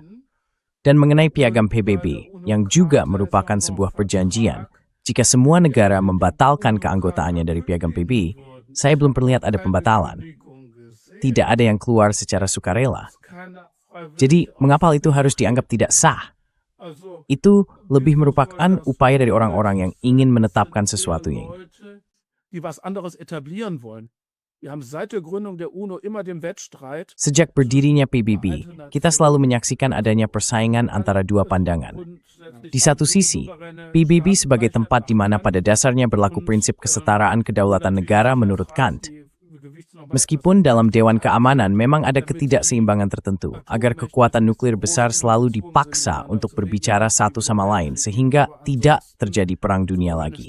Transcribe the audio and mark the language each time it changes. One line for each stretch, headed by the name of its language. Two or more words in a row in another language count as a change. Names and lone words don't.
Indonesian: Dan mengenai piagam PBB, yang juga merupakan sebuah perjanjian, Jika semua negara membatalkan keanggotaannya dari Piagam PB, saya belum perlihat ada pembatalan. Tidak ada yang keluar secara sukarela. Jadi, mengapa hal itu harus dianggap tidak sah? Itu lebih merupakan upaya dari orang-orang yang ingin menetapkan sesuatunya.
German: Die was anderes etablieren wollen. Wir haben seit der Gründung der UNO immer den Wettstreit.
Indonesian: Sejak berdirinya PBB, kita selalu menyaksikan adanya persaingan antara dua pandangan. Di satu sisi, PBB sebagai tempat di mana pada dasarnya berlaku prinsip kesetaraan kedaulatan negara menurut Kant. Meskipun dalam Dewan Keamanan memang ada ketidakseimbangan tertentu, agar kekuatan nuklir besar selalu dipaksa untuk berbicara satu sama lain sehingga tidak terjadi perang dunia lagi.